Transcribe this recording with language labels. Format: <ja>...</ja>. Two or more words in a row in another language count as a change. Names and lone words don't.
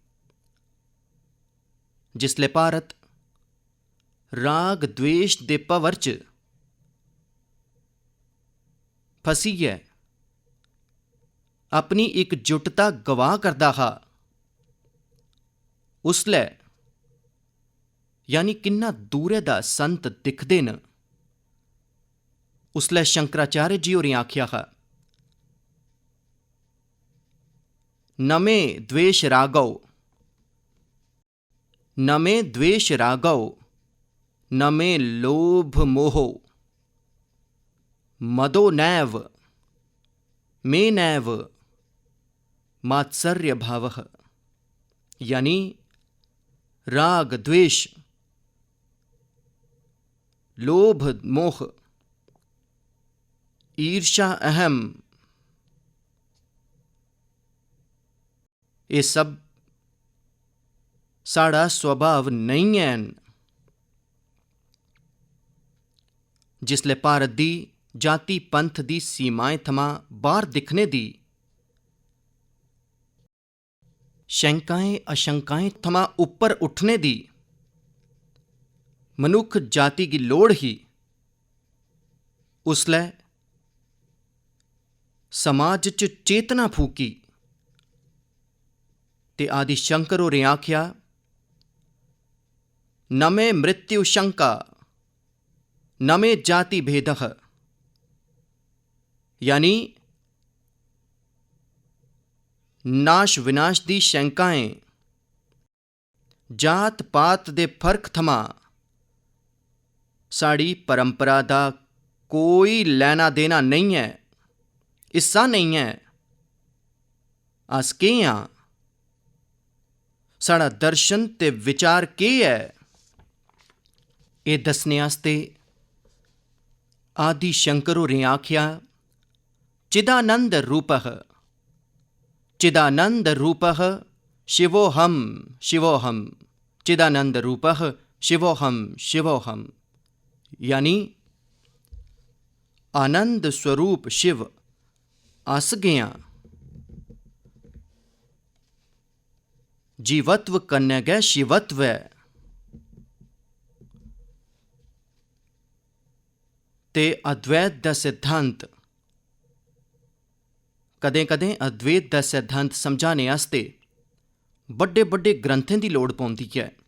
<doi>जिसले भारत राग द्वेष दे भंवर च फसीयै अपनी एकजुटता गवा करदा हा, उसलै यानी किन्ना दूरे दा संत दिखदे न, उसलै शंकराचार्य जी होरें आख्या हा,</doi> <sa>नमे द्वेष रागौ, नमे द्वेष रागौ, नमे लोभ मोहो, मदो नैव, मे नैव मात्सर्य भावः,</sa> <doi>यानी राग द्वेष, लोभ मोह, ईर्षा अहम, ये सब साड़ा स्वभाव नहीं है। जिसले भारत दी जाति पंथ दी सीमाएं थमां बाहर दिखने दी, शंकाएं अशंकाएं थमां उपर उठने दी मनुख जाति की लोड़ ही, उसलै समाज च चेतना फूकी ते आदि शंकर होरें आख्या,</doi> <sa>नमे मृत्यु शंका नमे जाति भेदः,</sa> <doi>यानी नाश विनाश दी शंकाएं जात पात दे फर्क थमां साड़ी परंपरा दा कोई लैना देना नहीं है, हिस्सा नहीं है। अस केह् आं, साड़ा दर्शन ते विचार केह् है, एह् दस्सने आस्ते आदि शंकर होरें आख्या,</doi> <sa>चिदानंद रूपः, चिदानंद रूपः शिवोहम शिवोहम, चिदानंद रूपः शिवोहम शिवोहम,</sa> <doi>यानी आनंद स्वरूप शिव अस गया, जीवत्व कन्नै गै शिवत्व है। ते अद्वैत दा सिद्धांत, कदें कदें अद्वैत दा सिद्धांत समझाने आस्ते बड्डे बड्डे ग्रंथें दी लोड़ पौंदी है।</doi>